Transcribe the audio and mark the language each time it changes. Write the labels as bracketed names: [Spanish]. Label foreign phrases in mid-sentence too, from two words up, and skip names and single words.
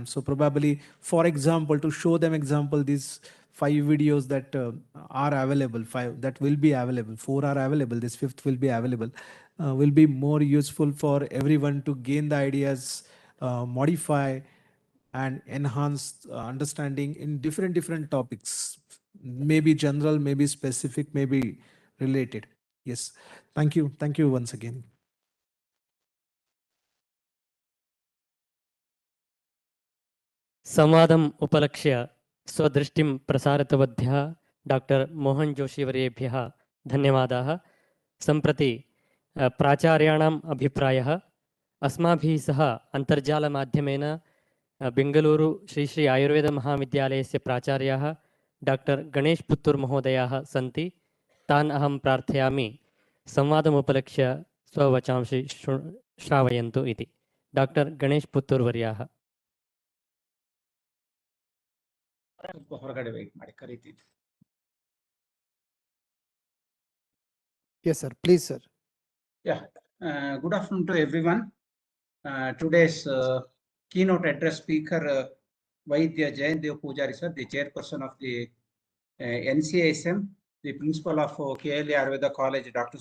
[English] So probably, for example, to show them example, these 5 videos that are available, 5 that will be available, 4 are available, this 5th will be available, will be more useful for everyone to gain the ideas, modify and enhance understanding in different topics, maybe general, maybe specific, maybe related. Yes, thank you once again. [Sanskrit] संवादम् उपलक्ष्य स्वदृष्टिं प्रसारितवद्भ्यः डाक्टर् मोहन् जोशीवर्येभ्यः धन्यवादाः। सम्प्रति प्राचार्याणाम् अभिप्रायः, अस्माभिः सह अन्तर्जालमाध्यमेन बेङ्गलूरु श्री आयुर्वेदमहाविद्यालयस्य प्राचार्याः डाक्टर् गणेश पुत्तूर् महोदयाः सन्ति। तान् अहं प्रार्थयामि संवादमुपलक्ष्य स्ववचांसि श्रावयन्तु इति। डाक्टर् गणेश पुत्तूर् वर्याः। [Kannada] ಹೊರಗಡೆ ವೆಯ್ಟ್ ಮಾಡಿ ಕರೀತಿದ್ದೆ. [English] Yes, sir. Please, sir. Yeah. Good afternoon to everyone. Today's keynote address speaker, Vaidya Jayandev Pujari sir, the chairperson of the NCISM, the principal of KLA Ayurveda College, Dr.